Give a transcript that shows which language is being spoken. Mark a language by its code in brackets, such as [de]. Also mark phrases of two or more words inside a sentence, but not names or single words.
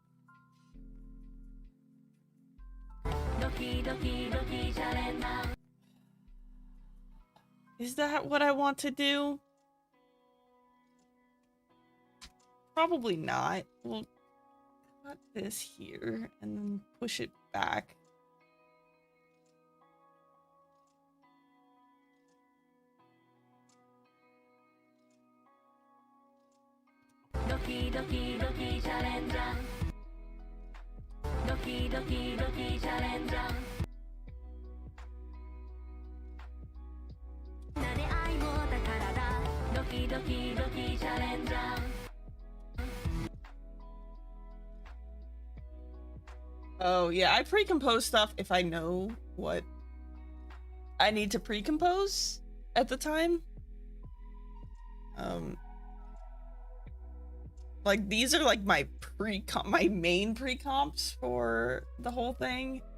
[ja] Doki doki doki [en] challenger. Is that what I want to do? Probably not. We'll cut this here and then push it back. [ja] Doki doki doki [en] challenger. [ja] Doki doki doki [en] challenger. [ja] Nane ai mo takara da. Doki doki doki [en] challenger. Oh yeah, I pre-compose stuff if I know what I need to pre-compose at the time. Like these are like my my main pre-comps for the whole thing.